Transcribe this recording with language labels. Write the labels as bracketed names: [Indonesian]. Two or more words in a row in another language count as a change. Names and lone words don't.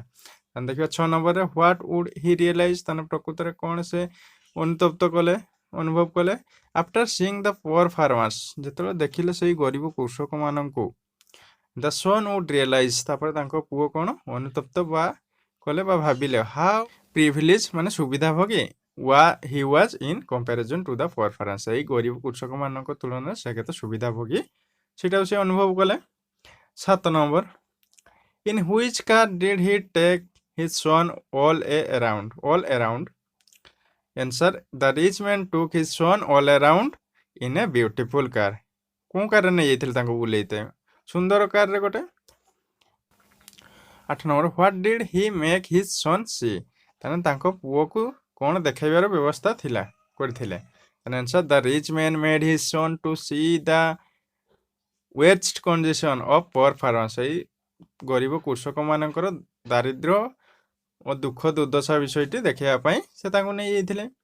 [Odia] ଦେଖିବା 6 ନମ୍ବରରେ [English] what would he realize, [Odia] ତାହେଲେ ପ୍ରକୃତରେ କ'ଣ ସେ ଅନୁଭବ କଲେ? [English] After seeing the poor farmers, [Odia] ଯେତେବେଳେ ଦେଖିଲେ ସେଇ ଗରିବ କୃଷକମାନଙ୍କୁ। [English] The son would realize, [Odia] ତାପରେ ତାଙ୍କ ପୁଅ କ'ଣ ଅନୁତପ୍ତ ବା କଲେ ବା ଭାବିଲେ [English] how privilege, [Odia] ମାନେ ସୁବିଧା ଭୋଗୀ [English] he was in comparison to the poor farmers, [Odia] ସେଇ ଗରିବ କୃଷକମାନଙ୍କ ତୁଳନାରେ ସେ କେତେ ସୁବିଧା ଭୋଗୀ ସେଇଟାକୁ ସେ ଅନୁଭବ କଲେ। [English] 7 ନମ୍ବର in which car did he take his son all around? Answer the rich man took his son all around in a beautiful car, [Odia] କୋଉ କାରରେ ନେଇଯାଇଥିଲେ ତାଙ୍କୁ ବୁଲେଇତେ? ସୁନ୍ଦର କାରରେ ଗୋଟେ। [English] 8 ନମ୍ବର what did he make his son see, [Odia] ତାହେଲେ ତାଙ୍କ ପୁଅକୁ କ'ଣ ଦେଖାଇବାର ବ୍ୟବସ୍ଥା କରିଥିଲେ? [English] Answer the rich man made his son to see the worst condition of poor farmer, [Odia] ସେଇ ଗରିବ କୃଷକମାନଙ୍କର ଦାରିଦ୍ର୍ୟ ଓ ଦୁଃଖ ଦୁର୍ଦ୍ଦଶା ବିଷୟଟି ଦେଖାଇବା ପାଇଁ ସେ ତାଙ୍କୁ ନେଇଯାଇଥିଲେ।